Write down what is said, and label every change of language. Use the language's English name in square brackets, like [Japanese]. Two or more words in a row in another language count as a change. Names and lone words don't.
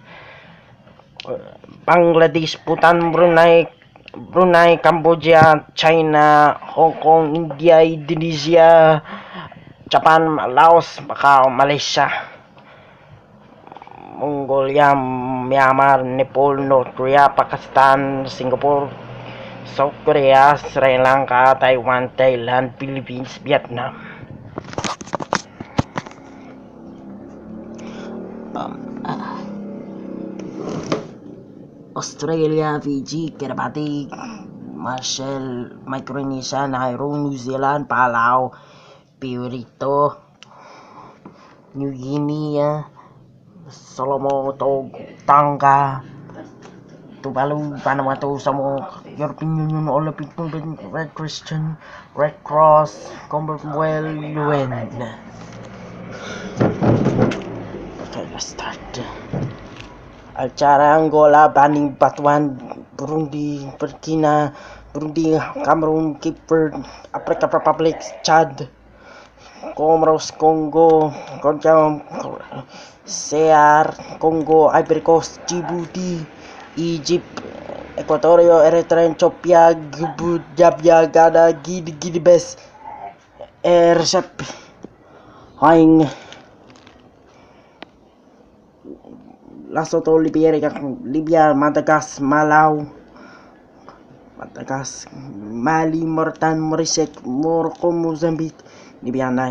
[English] Bangladesh, Bhutan, Brunei, Cambodia, China, Hong Kong, India, Indonesia, Japan, Laos, Macau, Malaysia, Mongolia, Myanmar, Nepal, North Korea, Pakistan, Singapore, South Korea, Sri Lanka, Taiwan, Thailand, Philippines, Vietnam. Australia, Fiji, Kiribati, Marshall, Micronesia, Nauru, New Zealand, Palau, Puerto, New Guinea, Solomon, Tonga, Tuvalu, Vanuatu, Samoa, European Union, Olympic Movement, Red Christian, Red Cross, Commonwealth, UN. Okay, let's start. Algeria, Angola, Benin, Botswana, Burundi, Cameroon, Cape Verde, African Republic, Chad, Comoros, Congo, CR, Congo, Ivory Coast, Djibouti, Egypt, Equatorio, Eritrea, Ethiopia, Djibouti, Ghana, Guinea-Bissau, Recep, Haing, Lesotho, Libya, Madagascar, Mali, Mauritania, Mauritius, Morocco, Mozambique, Libya,